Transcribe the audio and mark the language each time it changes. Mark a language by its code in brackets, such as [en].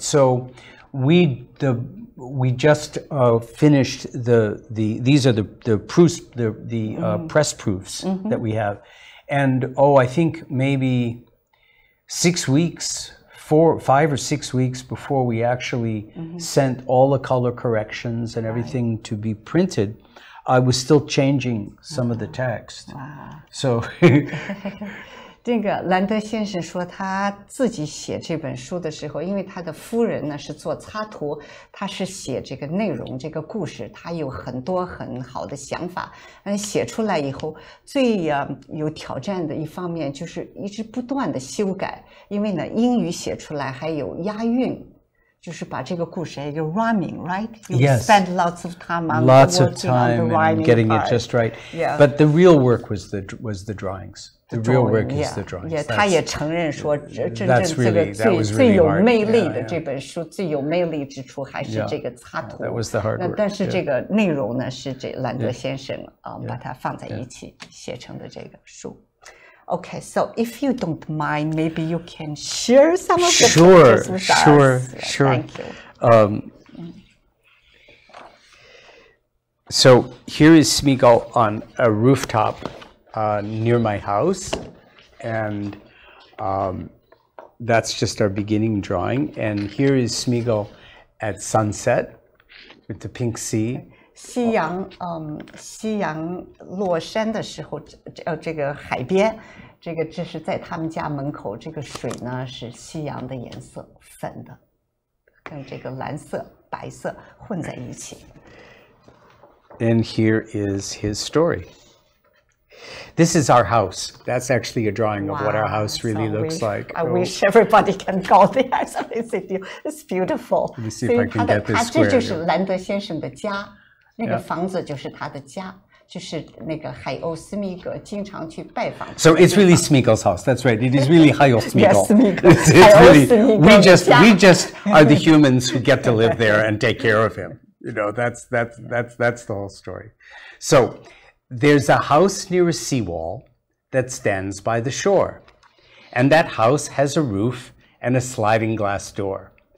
[en] So we just finished these are the proofs, the press proofs that we have, and I think maybe 6 weeks. 5 or 6 weeks before we actually sent all the color corrections and everything to be printed, I was still changing some of the text. So [zh] 这个兰德先生说，他自己写这本书的时候，因为他的夫人呢是做插图，他是写这个内容、这个故事，他有很多很好的想法。写出来以后，最有挑战的一方面就是一直不断的修改，因为呢英语写出来还有押韵。就是把这个故事有 [en] rhyming, right? You spend lots of time on getting it just right. Yeah. But the real work was the drawings. The real work is the drawings. 他也承认说，真正这个最有魅力的这本书，最有魅力之处还是这个插图。 That was the hard work. 但是这个内容呢，是这兰德先生把它放在一起写成的这个书。 Okay, so if you don't mind, maybe you can share some of the pictures with us. Sure. Thank you. So here is Smeagull on a rooftop near my house, and that's just our beginning drawing. And here is Smeagull at sunset with the pink sea. [zh] 夕阳落山的时候，这个海边，这是在他们家门口，这个水呢是夕阳的颜色，粉的，跟这个蓝色、白色混在一起。 [en] And here is his story. This is our house. That's actually a drawing of what our house really looks like. I wish everybody can go there. It's beautiful. Let me see if I can get this square. [zh] 这就是兰德先生的家。那个房子就是他的家，就是那个海鸥斯密格经常去拜访。 [en] So it's really Smeagol's house. That's right. It is really [zh] 海鸥斯密格. [en] Yes, Smeagol. It's really we just are the humans who get to live there and take care of him. You know, that's the whole story. So there's a house near a seawall that stands by the shore, and that house has a roof and a sliding glass door.